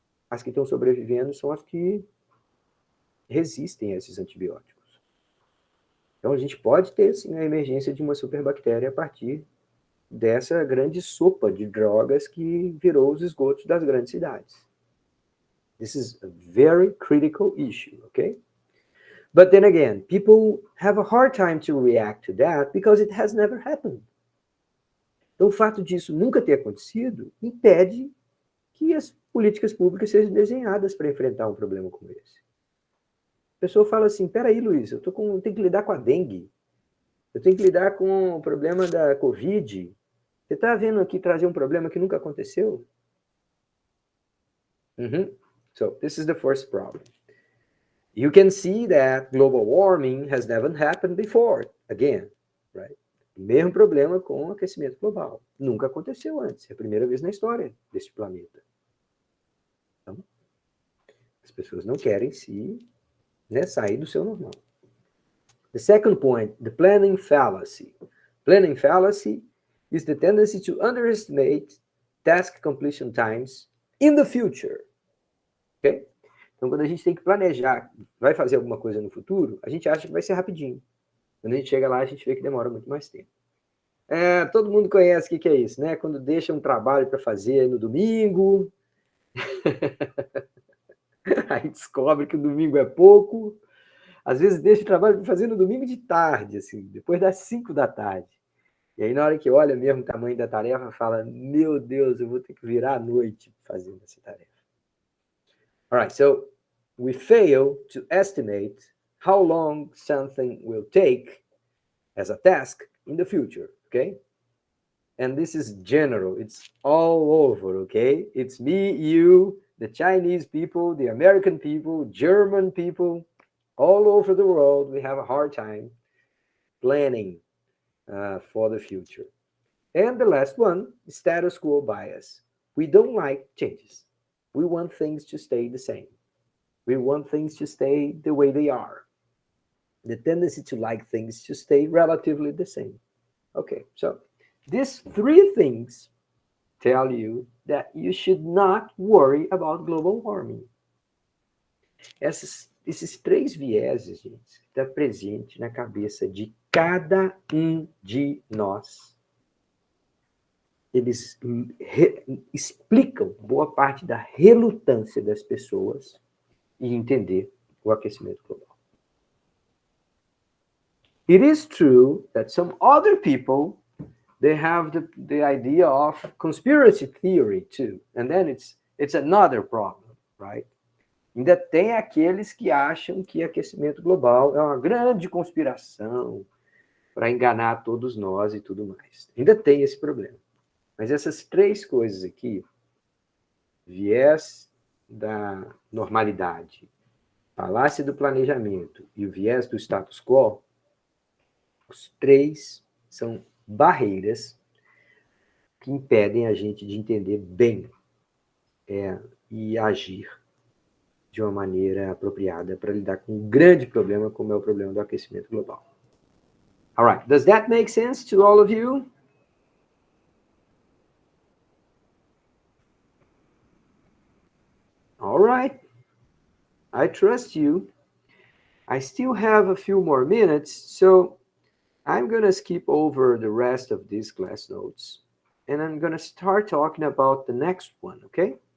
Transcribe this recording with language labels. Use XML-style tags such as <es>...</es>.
<pt>As que estão sobrevivendo são as que resistem a esses antibióticos. Então, a gente pode ter, sim, a emergência de uma superbactéria a partir dessa grande sopa de drogas que virou os esgotos das grandes cidades.</pt> <en>This is a very critical issue, okay? But then again, people have a hard time to react to that because it has never happened.</en> <pt>Então, o fato disso nunca ter acontecido impede que as políticas públicas sejam desenhadas para enfrentar um problema como esse. A pessoa fala assim, peraí, Luiz, eu tenho que lidar com a dengue, eu tenho que lidar com o problema da Covid. Você está vendo aqui trazer um problema que nunca aconteceu?</pt> <en>So, this is the first problem. You can see that global warming has never happened before, again, right?</en> <pt>O mesmo problema com o aquecimento global. Nunca aconteceu antes. É a primeira vez na história deste planeta. Então, as pessoas não querem sair do seu normal.</pt> <en>The second point, the planning fallacy. Planning fallacy is the tendency to underestimate task completion times in the future. Ok?</en> <pt>Então, quando a gente tem que planejar, vai fazer alguma coisa no futuro, a gente acha que vai ser rapidinho. Quando a gente chega lá, a gente vê que demora muito mais tempo. Todo mundo conhece o que é isso, né? Quando deixa um trabalho para fazer no domingo, aí descobre que o domingo é pouco. Às vezes deixa o trabalho para fazer no domingo de tarde, assim, depois das 5 da tarde. E aí, na hora que olha mesmo o tamanho da tarefa, fala: meu Deus, eu vou ter que virar à noite fazendo essa tarefa.</pt> <en>All right, so we fail to estimate how long something will take as a task in the future, okay? And this is general, it's all over, okay? It's me, you, the Chinese people, the American people, German people, all over the world. We have a hard time planning for the future. And the last one, status quo bias. We don't like changes. We want things to stay the same. We want things to stay the way they are. The tendency to like things to stay relatively the same. Okay, so these three things tell you that you should not worry about global warming.</en> <pt>Esses três vieses, gente, está presente na cabeça de cada um de nós. Eles explicam boa parte da relutância das pessoas em entender o aquecimento global.</pt> <en>It is true that some other people, they have the idea of conspiracy theory too, and then it's another problem, right?</en> <pt>Ainda tem aqueles que acham que aquecimento global é uma grande conspiração para enganar todos nós e tudo mais. Ainda tem esse problema. Mas essas três coisas aqui, viés da normalidade, falácia do planejamento e o viés do status quo, os três são barreiras que impedem a gente de entender bem e agir de uma maneira apropriada para lidar com um grande problema como é o problema do aquecimento global.</pt> <en>All right, does that make sense to all of you? All right, I trust you. I still have a few more minutes, so I'm going to skip over the rest of these class notes, and I'm going to start talking about the next one, okay?</en>